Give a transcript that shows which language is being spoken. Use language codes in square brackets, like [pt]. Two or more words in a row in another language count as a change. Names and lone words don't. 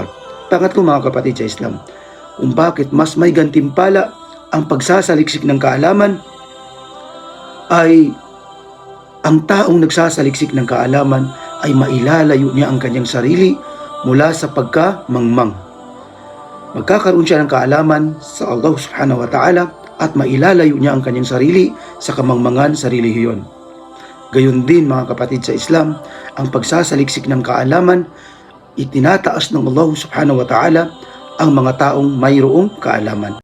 [tl] Pangatlo mga kapatid sa Islam, kung bakit mas may gantimpala ang pagsasaliksik ng kaalaman ay ang taong nagsasaliksik ng kaalaman ay mailalayo niya ang kanyang sarili mula sa pagkamangmang. Magkakaroon siya ng kaalaman sa Allah [ar] سبحانه وتعالى [tl] at mailalayo niya ang kanyang sarili sa kamangmangan sa relihiyon. Gayon din mga kapatid sa Islam, ang pagsasaliksik ng kaalaman itinataas ng Allah [ar] سبحانه وتعالى [tl] ang mga taong mayroong kaalaman.